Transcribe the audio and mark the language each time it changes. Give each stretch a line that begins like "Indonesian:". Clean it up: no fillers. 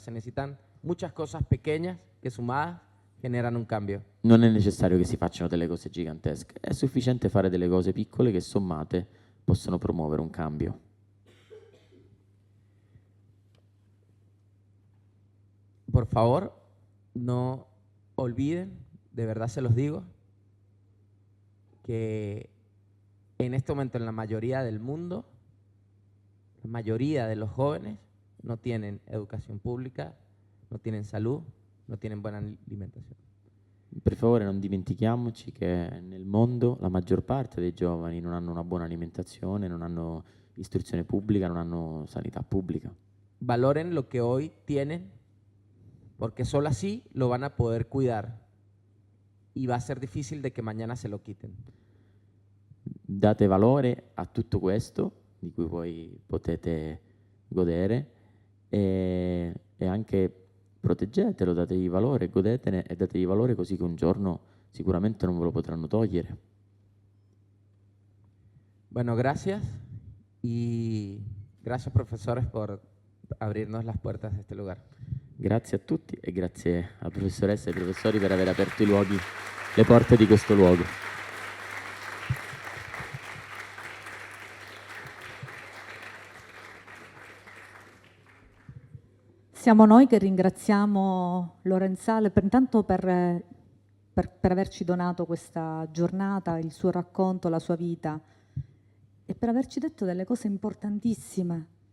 Spanish: Se necesitan muchas cosas pequeñas que sumadas generan un cambio.
Italian: non è necessario che si facciano delle cose gigantesche, è sufficiente fare delle cose piccole che sommate possono promuovere un cambio.
Spanish: Por favor, no olviden, de verdad se los digo, que en este momento en la mayoría del mundo, la mayoría de los jóvenes no tienen educación pública, no tienen salud, no tienen buena alimentación.
Italian: Per favore non dimentichiamoci che nel mondo la maggior parte dei giovani non hanno una buona alimentazione, non hanno istruzione pubblica, non hanno sanità pubblica.
Spanish: Valoren lo que hoy tienen, porque solo así lo van a poder cuidar y va a ser difícil de que mañana se lo quiten.
Italian: Date valore a tutto questo di cui voi potete godere e anche proteggetelo, dategli valore, godetene e dategli valore così che un giorno sicuramente non ve lo potranno togliere.
Spanish: Bueno, gracias y gracias profesores por abrirnos las puertas de este lugar.
Italian: Grazie a tutti e grazie alla professoressa e ai professori per aver aperto le porte di questo luogo. Siamo noi che ringraziamo Lorenzale intanto per averci donato questa giornata, il suo racconto, la sua vita e per averci detto delle cose importantissime.